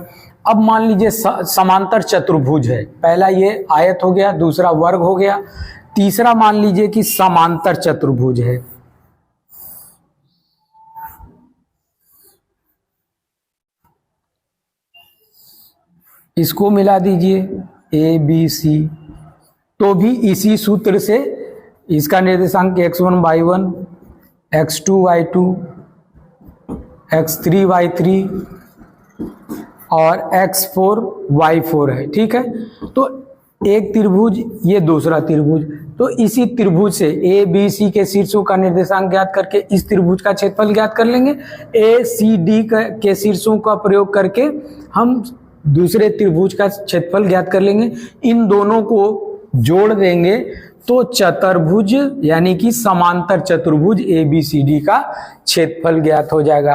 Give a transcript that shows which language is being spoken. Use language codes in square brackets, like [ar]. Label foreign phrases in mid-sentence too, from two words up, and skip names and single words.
[hi] अब मान लीजिए समांतर चतुर्भुज है, पहला ये आयत हो गया, दूसरा वर्ग हो गया, तीसरा मान लीजिए कि समांतर चतुर्भुज है। इसको मिला दीजिए ABC, तो भी इसी सूत्र से इसका निर्देशांक x1 y1 x2 y2 x3 y3 और x4 y4 है। ठीक है, तो एक त्रिभुज ये दूसरा त्रिभुज, तो इसी त्रिभुज से ABC के शीर्षों का निर्देशांक ज्ञात करके इस त्रिभुज का क्षेत्रफल ज्ञात कर लेंगे। ACD के शीर्षों का प्रयोग करके हम दूसरे त्रिभुज का क्षेत्रफल ज्ञात कर लेंगे, इन दोनों को जोड़ देंगे तो चतुर्भुज यानी कि समांतर चतुर्भुज ABCD का क्षेत्रफल ज्ञात हो जाएगा।